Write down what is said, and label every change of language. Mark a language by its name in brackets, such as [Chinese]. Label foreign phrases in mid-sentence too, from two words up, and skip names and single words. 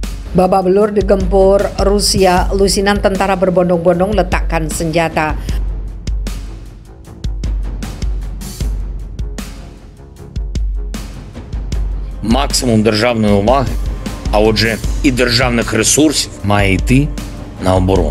[Indonesian] Babak belur digempur Rusia, lusinan tentara berbondong-bondong letakkan senjata. [Ukrainian] Максимум державної уваги, а отже і державних ресурсів має йти на оборону.